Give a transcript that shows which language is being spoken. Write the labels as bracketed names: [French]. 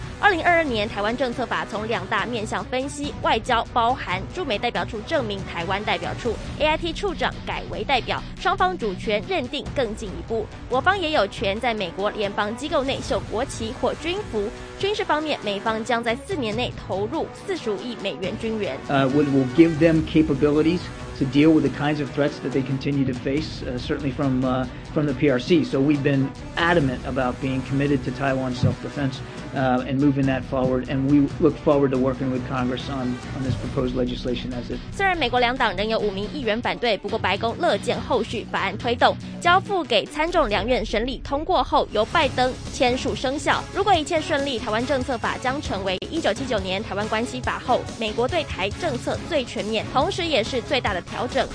[Chinese] 2022年台湾政策法从两大面向分析，外交包含驻美代表处证明台湾代表处 AIT 处长改为代表，双方主权认定更进一步，我方也有权在美国联邦机构内绣国旗或军服。军事方面，美方将在4年内投入45亿美元军援。 [English] We'll give them capabilities to deal with the kinds of threats that they continue to face, certainly from the PRC. So we've been adamant about being committed to Taiwan self-defense. And moving that forward, and we look forward to working with Congress on this proposed legislation as it. [Chinese] 虽然美国两党仍有5名议员反对，不过白宫乐见后续法案推动，交付给参众两院审理通过后，由拜登签署生效。如果一切顺利，台湾政策法将成为1979年台湾关系法后美国对台政策最全面，同时也是最大的调整。